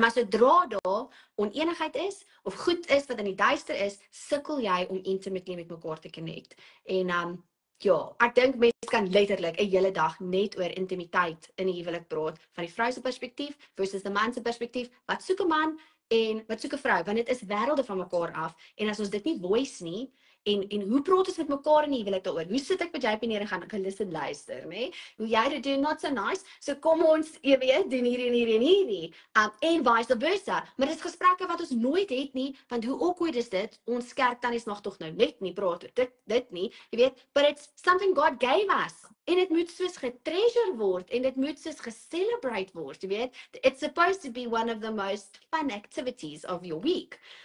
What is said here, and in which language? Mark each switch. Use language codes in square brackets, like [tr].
[af] Maar sodra daar oneenigheid is of goed is wat in die duister is, sukkel jy om intimately met mekaar te connect. En ja, ek dink mense kan letterlik 'n hele dag net oor intimiteit in 'n huwelik praat, van die vrou se perspektief versus die man se perspektief. Wat soek 'n man en wat soek 'n vrou? Want dit is wêrelde van mekaar af. En as ons dit nie voice nie, en hoe praat ons met mekaar in die huwelik daaroor? Hoe sit ek met JP neer en gaan ek listen luister, nê? Hoe jy dit doen, [en] not so nice. [af] So kom ons, jy weet, doen hierdie en hierdie en hierdie. En vice versa. Maar dit is gesprekke wat ons nooit het nie, want hoe awkward is dit? Ons kerk tannies mag tog nou net nie praat oor dit nie, jy weet, [en] but it's something God gave us. [af] En dit moet soos getreasure word en dit moet soos gecelebrate word, jy weet. [en] It's supposed to be one of the most fun activities of your week.